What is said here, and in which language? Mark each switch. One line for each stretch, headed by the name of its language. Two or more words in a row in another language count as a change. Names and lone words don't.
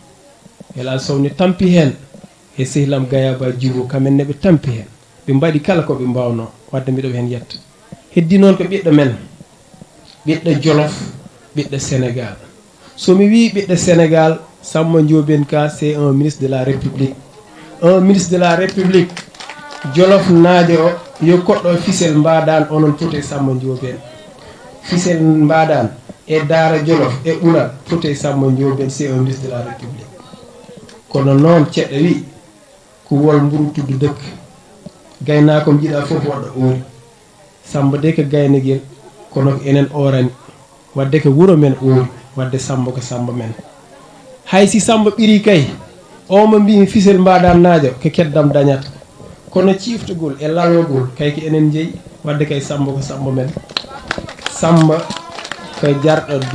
Fula: ne tampi hen e sehlam Gayaba Djibo kamen ne ɓe tampi hen ɓe mbaɗi kala koɓe mbawno wadde mbiɗo hen yetta heddi noon ko ɓiɗɗo men ɓiɗɗo Jolof ɓiɗɗo Sénégal somi wi ɓiɗɗo Sénégal Samba Ndiobé ka
French: c'est un ministre de la
Fula: République Jolof naajo o yo koɗɗo fisel mbaɗan onon fote Samba Ndiobé fisel mbaɗan e Daara Jolof e Ɓural fote Samba Ndiobé
French: c'est un ministre de la République
Fula: kono noon ceɗɗo wi ko wol mburu tuddu dëkk gaynako jiiɗa fof waɗɗo oori Samba de ko gayniguel kono ko enen orani wadde ko wuuro men oori wadde Samba ko Samba men hay si Samba ɓiri kay o mo mbimi fisel mbaɗan naajo ko keddam dañata kono ciftugol e lalwogol kay ko enen jeeyi wadde kay Samba ko Samba men Samba ko jarɗo